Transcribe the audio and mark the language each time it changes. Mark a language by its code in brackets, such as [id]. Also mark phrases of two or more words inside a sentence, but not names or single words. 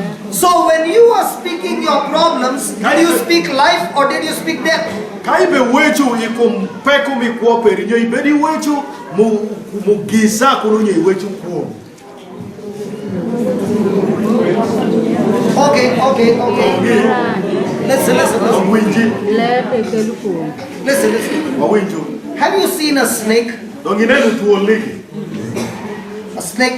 [en] So when you are speaking your problems, did you speak life or did you speak death? [alz] Kaibe wechu ikum peko mi kuoperi nyo ibedi wechu mugisa kulunye wechu kuo. [en] Okay. Listen. Have you seen a snake? A snake?